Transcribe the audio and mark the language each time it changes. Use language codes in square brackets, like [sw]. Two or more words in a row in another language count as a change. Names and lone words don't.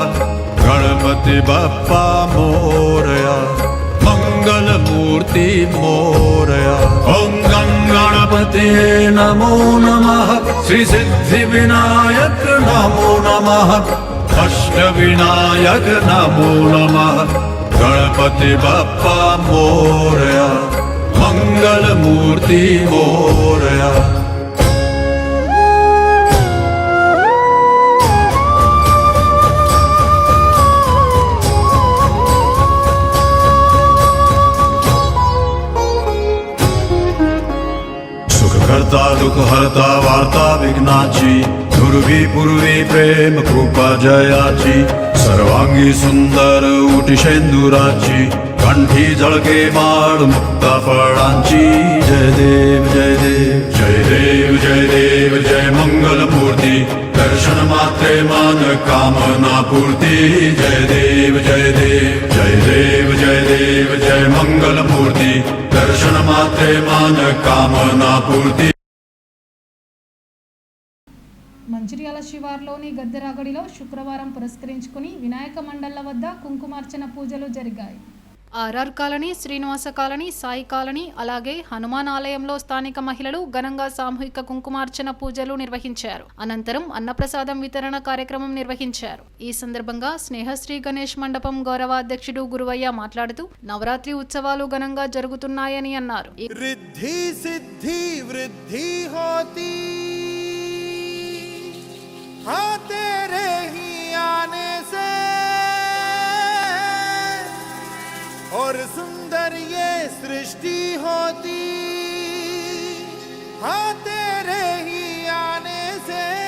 [mr] गणपति बप्पा मोरया मंगलमूर्ति मोरया [sa] ओम गणपतये नमो नमः श्री सिद्धिविनायक नमो नमः अष्टविनायक नमो नमः [mr] गणपति बप्पा मोरया मंगलमूर्ति मोरया करता दुख हरता वार्ता विघ्नाची दुर्वी पूर्वी प्रेम कृपा जयाची सर्वांगी सुंदर उटी शेंदुराची कंठी झळके माळ मुक्ता फळांची जय देव जय देव जय देव जय देव जय मंगलमूर्ती दर्शन मात्रे मान कामना पूर्ती जय देव जय देव जय देव जय देव जय मंगलमूर्ती दर्शन मात्रे मान कामना पूर्ती [te] మంచిర్యాల శివార్లోని గద్దెరాగడిలో శుక్రవారం పురస్కరించుకుని వినాయక మండళ్ల వద్ద కుంకుమార్చన పూజలు జరిగాయి. ఆర్ఆర్ కాలనీ, శ్రీనివాస కాలనీ, సాయి కాలనీ, అలాగే హనుమాన్ ఆలయంలో స్థానిక మహిళలు ఘనంగా సామూహిక కుంకుమార్చన పూజలు నిర్వహించారు. అనంతరం అన్నప్రసాదం వితరణ కార్యక్రమం నిర్వహించారు. ఈ సందర్భంగా స్నేహశ్రీ గణేష్ మండపం గౌరవ అధ్యక్షుడు గురువయ్య మాట్లాడుతూ నవరాత్రి ఉత్సవాలు ఘనంగా జరుగుతున్నాయని అన్నారు. [hi] रिद्धि सिद्धि वृद्धि होती हाँ तेरे ही आने से और सुंदर ये सृष्टि होती हाँ तेरे ही आने से